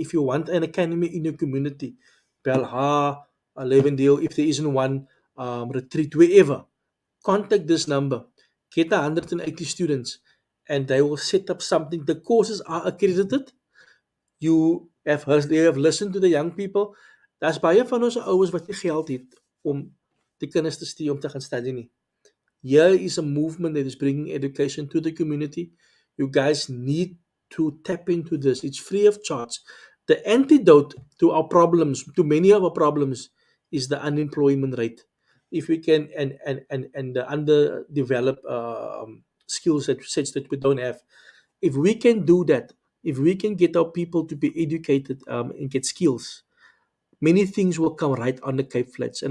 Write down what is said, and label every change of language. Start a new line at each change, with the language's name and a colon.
English: If you want an academy in your community, Belha, Levendale, if there isn't one, retreat, wherever, contact this number. Get 180 students and they will set up something. The courses are accredited. They have listened to the young people.
Afrikaans: Daar's baie van ons ouers wat nie geld het om die kinders te stuur om te gaan study nie.
English: Here is a movement that is bringing education to the community. You guys need to tap into this. It's free of charge. The antidote to our problems, to many of our problems, is the unemployment rate. If we can, and the underdeveloped skill sets that we don't have, if we can do that, if we can get our people to be educated and get skills, many things will come right on the Cape Flats.